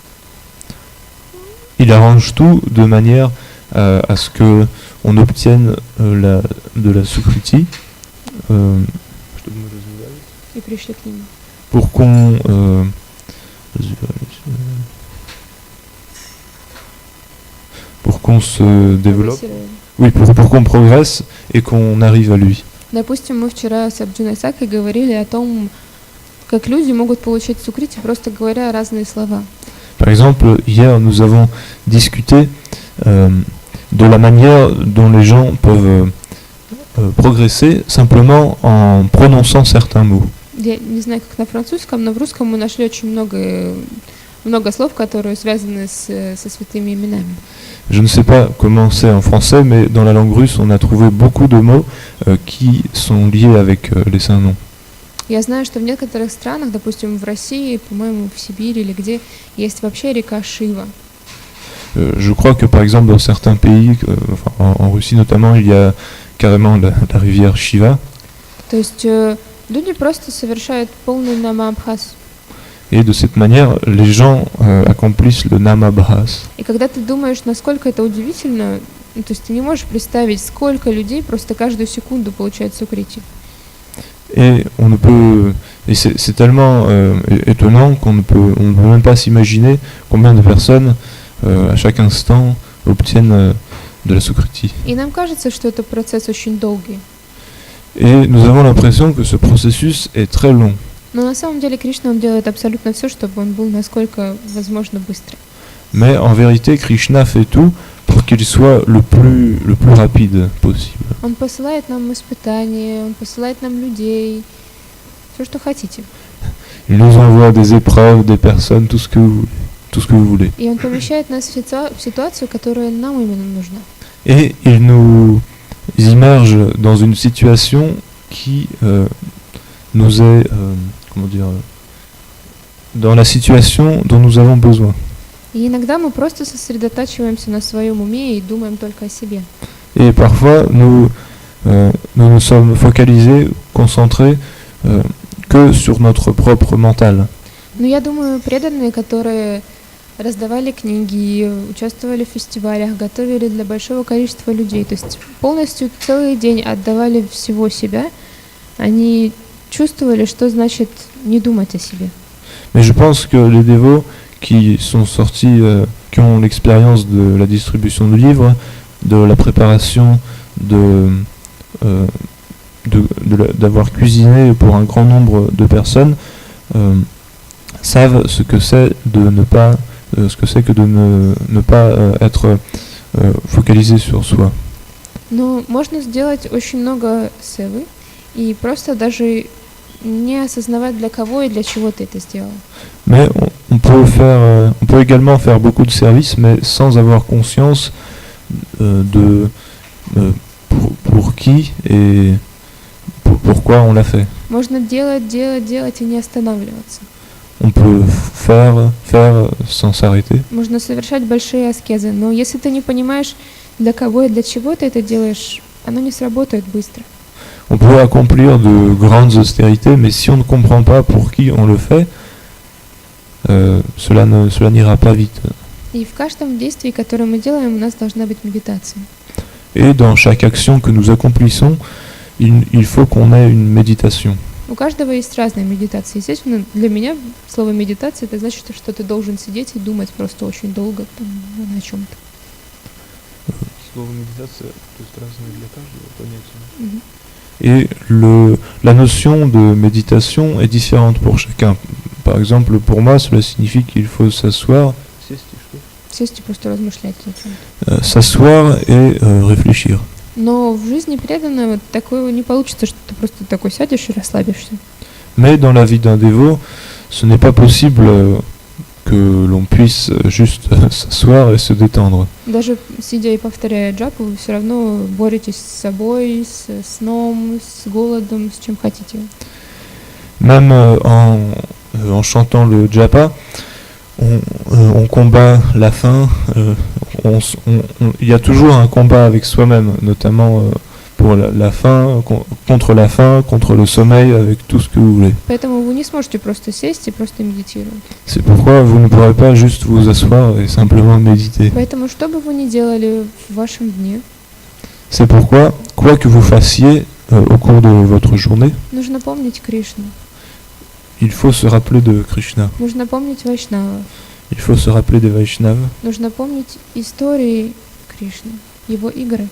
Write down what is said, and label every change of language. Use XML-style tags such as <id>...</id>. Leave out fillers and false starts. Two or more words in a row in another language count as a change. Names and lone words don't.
<fr>Il arrange tout de manière à ce que on obtienne de la Sukriti</fr> <ru>И пришли к нему.</ru> <fr>pour qu'on se développe, oui, pour qu'on progresse et qu'on arrive à lui.</fr> <ru>Допустим, мы вчера с Арджуной Сакой говорили о том, как люди могут получать сукрити, просто говоря разные слова.</ru> <fr>Par exemple, hier, nous avons discuté de la manière dont les gens peuvent progresser simplement en prononçant certains mots.</fr> <ru>Я не знаю, как на французском, но в русском мы нашли очень много слов, которые связаны со святыми именами.</ru> <fr>Je ne sais pas comment c'est en français, mais dans la langue russe, on a trouvé beaucoup de mots qui sont liés avec les saints noms.</fr> <ru>Я знаю, что в некоторых странах, допустим, в России, по-моему, в Сибири или где, есть вообще река Шива.</ru> <fr>Je crois que par exemple dans certains pays, en Russie notamment, il y a carrément la rivière Shiva.</fr> <ru>То есть люди просто совершают полный намабхас.</ru> <fr>Et de cette manière, les gens accomplissent le namabhas.</fr> <ru>И когда ты думаешь, насколько это удивительно, то есть ты не можешь представить, сколько людей просто каждую секунду получают сукрити.</ru> <fr>Et c'est tellement étonnant qu'on ne peut même pas s'imaginer combien de personnes à chaque instant obtiennent de la Sukriti.</fr> <ru>И нам кажется, что это процесс очень долгий.</ru> <fr>Et nous avons l'impression que ce processus est très long.</fr> <ru>Но на самом деле Кришна, он делает абсолютно все, чтобы он был насколько возможно быстрый.</ru> <fr>Mais en vérité, Krishna fait tout pour qu'il soit le plus rapide possible.</fr> <ru>Он посылает нам испытания, он посылает нам людей, все, что хотите.</ru> <fr>Il nous envoie des épreuves, des personnes, tout ce que vous voulez.</fr> <ru>И он помещает нас в ситуацию, которая нам именно нужна.</ru> <fr>Et il nous immerge dans une situation qui nous est, dans la situation dont nous avons besoin.</fr> <ru>И иногда мы просто сосредотачиваемся на своем уме и думаем только о себе.</ru> <fr>Et parfois, nous sommes focalisés, concentrés que sur notre propre mental.</fr> <ru>Но я думаю, преданные, которые раздавали книги, участвовали в фестивалях, готовили для большого количества людей, то есть полностью целый день отдавали всего себя, они чувствовали, что значит не думать о себе.</ru> <fr>Mais je pense que les dévots qui sont sortis, qui ont l'expérience de la distribution de livres, de la préparation, d'avoir cuisiné pour un grand nombre de personnes, savent ce que c'est que de ne pas être focalisé sur soi.</fr> <ru>Но можно сделать очень много севы и просто даже не осознавать, для кого и для чего ты это сделал.</ru> <fr>Mais on peut également faire beaucoup de services, mais sans avoir conscience pour qui et pourquoi on l'a fait.</fr> <ru>Можно делать и не останавливаться.</ru> <fr>On peut faire sans s'arrêter.</fr> <ru>Можно совершать большие аскезы, но если ты не понимаешь, для кого и для чего ты это делаешь, оно не сработает быстро.</ru> <fr>On peut accomplir de grandes austérités, mais si on ne comprend pas pour qui on le fait, cela n'ira pas vite.</fr> <ru>И в каждом действии, которое мы делаем, у нас должна быть медитация.</ru> <fr>Et dans chaque action que nous accomplissons, il faut qu'on ait une méditation.</fr> <ru>У каждого есть разная медитация. Естественно, для меня слово медитация это значит, что ты должен сидеть и думать просто очень долго о чем-то. Слово</ru> <fr>méditation est</fr> <ru>разное для каждого понятия.</ru> <fr>Et la notion de méditation est différente pour chacun. Par exemple, pour moi, cela signifie qu'il faut s'asseoir,</fr> <ru>Сесть и просто размышлять о чем-то.</ru> <fr>S'asseoir et réfléchir.</fr> <ru>Но в жизни преданного такого не получится, что ты просто такой сядешь и расслабишься.</ru> <fr>Mais dans la vie d'un dévot, ce n'est pas possible que l'on puisse juste s'asseoir et se détendre.</fr> <ru>Даже сидя и повторяя джапу, вы все равно боретесь с собой, с сном, с голодом, с чем хотите.</ru> <fr>Même en chantant le japa, on combat la faim, il y a toujours un combat avec soi-même, notamment pour la faim, contre le sommeil, avec tout ce que vous voulez.</fr> <ru>Поэтому вы не сможете просто сесть и просто медитировать.</ru> <fr>C'est pourquoi vous ne pourrez pas juste vous asseoir et simplement méditer.</fr> <ru>Поэтому, что бы вы ни делали в вашем дне,</ru> <fr>C'est pourquoi, quoi que vous fassiez au cours de votre journée,</fr> <ru>нужно помнить Кришну,</ru> <fr>il faut se rappeler de Krishna.</fr> <ru>нужно помнить Вайшнава,</ru> <fr>Il faut se rappeler des Vaishnavas.</fr> <ru>нужно помнить истории Кришны, его игры.</ru>